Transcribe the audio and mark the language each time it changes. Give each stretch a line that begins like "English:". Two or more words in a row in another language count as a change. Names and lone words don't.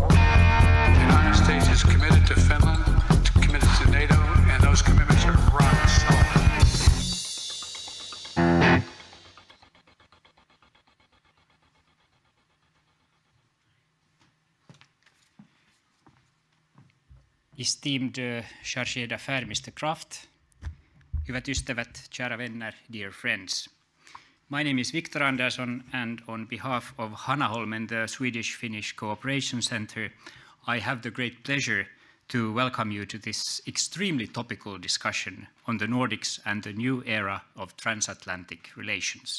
English: The United States is committed to Finland, committed to NATO, and those commitments are rock solid. Esteemed
French: chargé d'affaires
English: Mr.
Finnish: Kraft, hyvät ystävät,
Swedish: kära vänner,
English: dear friends. My name is Victor Andersson, and on behalf of Hanaholmen, the Swedish-Finnish Cooperation Center, I have the great pleasure to welcome you to this extremely topical discussion on the Nordics and the new era of transatlantic relations.